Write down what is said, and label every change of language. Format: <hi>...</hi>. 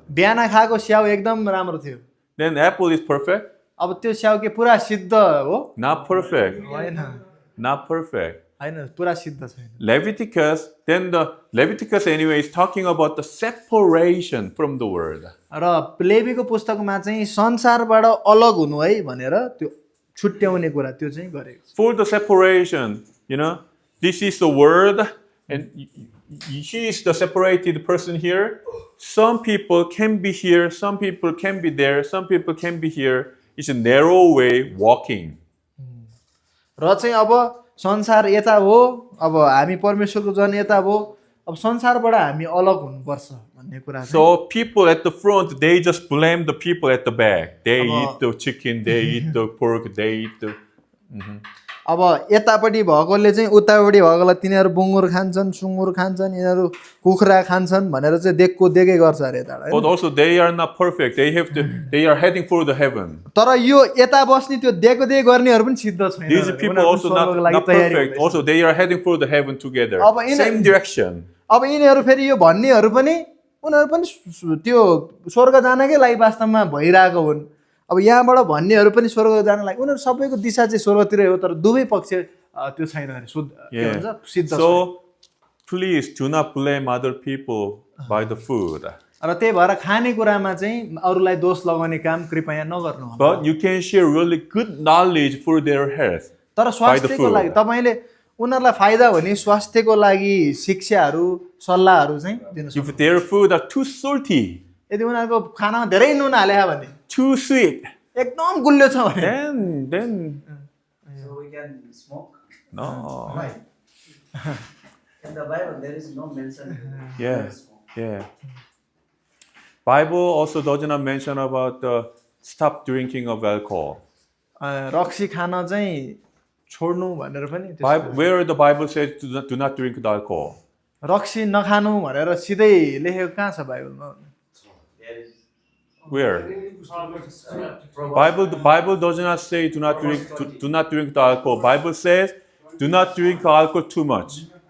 <ne>बिहान खाएको स्याउ एकदम राम्रो थियो</ne> <en>Then apple is perfect.</en> <ne>अब त्यो स्याउ के पुरा सिद्ध हो</ne> <en>Not perfect.</en> <ne>होइन</ne> <en>Not perfect.</en> <ne>होइन पुरा सिद्ध छैन</ne> <en>Leviticus, then the Leviticus anyway is talking about the separation from the world.</en> <ne>र लेवीको पुस्तकमा चाहिँ संसारबाट अलग हुनु है भनेर त्यो छुट्याउने कुरा त्यो चाहिँ गरेको छ</ne> <en>For the separation, this is the world, and he is the separated person here. Some people can be here, some people can be there, some people can be here. It's a narrow way walking.</en> <ne>र चाहिँ अब संसार यता हो अब हामी परमेश्वरको जन यता हो अब संसारबाट हामी अलग हुनुपर्छ भन्ने कुरा चाहिँ</ne> <en>So people at the front, they just blame the people at the back. They eat the chicken, they eat the pork, they eat the...</en> <ne>अब यतापट्टि भएकोले चाहिँ उतापट्टि भएकोलाई तिनीहरू बुङ्गुर खान्छन् सुँगुर खान्छन् यिनीहरू कुखुरा खान्छन् भनेर चाहिँ देखको देखे गर्छ अरे यता</ne> <en>But also they are not perfect. They are heading for the heaven.</en> <ne>तर यो यता बस्ने त्यो देखो देख गर्नेहरू पनि सिद्ध छैन</ne> <en>These people also not perfect. Also they are heading for the heaven together. Same direction.</en> <ne>अब यिनीहरू फेरि यो भन्नेहरू पनि उनीहरू पनि त्यो स्वर्ग जानकै लागि वास्तवमा भइरहेको हुन् अब यहाँबाट भन्नेहरू पनि स्वर्ग जान लागि उनीहरू सबैको दिशा चाहिँ स्वर्गतिरै हो तर दुवै पक्ष त्यो छैन अरे शुद्ध के भन्छ सिद्ध छैन</ne> <en>So please do not blame other people by the food.</en> <ne>र त्यही भएर खानेकुरामा चाहिँ अरूलाई दोष लगाउने काम कृपया नगर्नु</ne> <en>But you can share really good knowledge for their health.</en> <ne>तर स्वास्थ्यको लागि तपाईँले उनीहरूलाई फाइदा हुने स्वास्थ्यको लागि शिक्षाहरू सल्लाहहरू चाहिँ दिनु सक्नुहुन्छ</ne> <en>If their food are too salty,</en> <ne>यदि उनीहरूको खानामा धेरै नुन हाल्यो भने</ne> <en>too sweet,</en> <ne>एकदम गुलियो छ भने</ne> <en>then So we can smoke. no. In the Bible, there is no mention. Yeah, yeah. Bible also does not mention about stop drinking of alcohol.</en> <ne>रक्सी खान चाहिँ छोड्नु भनेर पनि त्यस्तो</ne> <en>Where the Bible says do not drink the alcohol.</en> <ne>रक्सी नखानु भनेर सिधै लेखेको कहाँ छ बाइबलमा</ne> <en>Where? The Bible does not say do not drink the alcohol. Bible says do not drink alcohol too much.</en>